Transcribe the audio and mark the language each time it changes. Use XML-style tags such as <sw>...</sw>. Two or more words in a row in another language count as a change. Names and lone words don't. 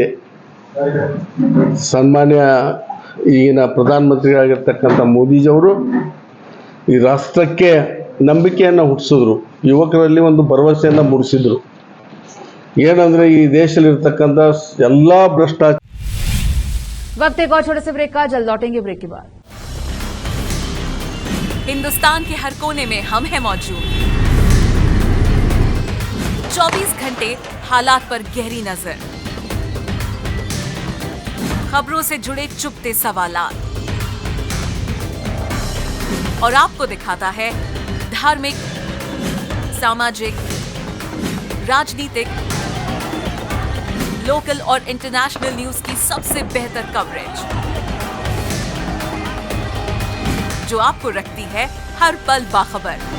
<kn>ಸನ್ಮಾನ್ಯ ಈಗಿನ ಪ್ರಧಾನಮಂತ್ರಿಯಾಗಿರ್ತಕ್ಕಂಥ ಮೋದಿಜಿಯವರು ಈ ರಾಷ್ಟ್ರಕ್ಕೆ ನಂಬಿಕೆಯನ್ನು ಹುಟ್ಟಿಸಿದ್ರು, ಯುವಕರಲ್ಲಿ ಒಂದು ಭರವಸೆಯನ್ನು ಮೂಡಿಸಿದ್ರು। ಏನಂದ್ರೆ ಈ ದೇಶದಲ್ಲಿರ್ತಕ್ಕಂಥ ಎಲ್ಲಾ ಭ್ರಷ್ಟಾಚಾರ।</kn> <hi>वक्त एक और छोटे से ब्रेक का, जल्द लौटेंगे ब्रेक के बाद। हिंदुस्तान के हर कोने में हम हैं मौजूद। 24 घंटे हालात पर गहरी नजर, खबरों से जुड़े चुपते सवालात और आपको दिखाता है धार्मिक, सामाजिक, राजनीतिक, लोकल और</hi> <en>international news</en> <hi>की सबसे बेहतर कवरेज जो आपको रखती है हर पल बाखबर।</hi>